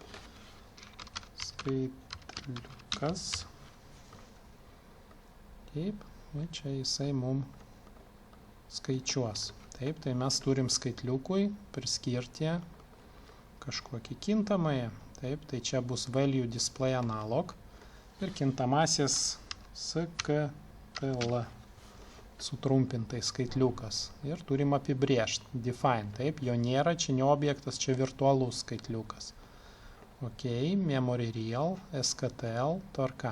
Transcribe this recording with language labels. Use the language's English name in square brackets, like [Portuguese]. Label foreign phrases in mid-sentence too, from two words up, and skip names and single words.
[Lithuanian] Skaitliukas. Taip, ir čia jisai mum skaičiuos. Taip, tai mes turim skaitliukui priskirti kažkokį kintamąjį. Taip, tai čia bus [English] value display analog. [Lithuanian] Ir kintamasis SKTL sutrumpintai skaitliukas. Ir turim apibrėžti, define. Taip, jo nėra, čia ne objektas, čia virtualus skaitliukas. Ok, [English] memory real, [Lithuanian] SKTL, tvarka.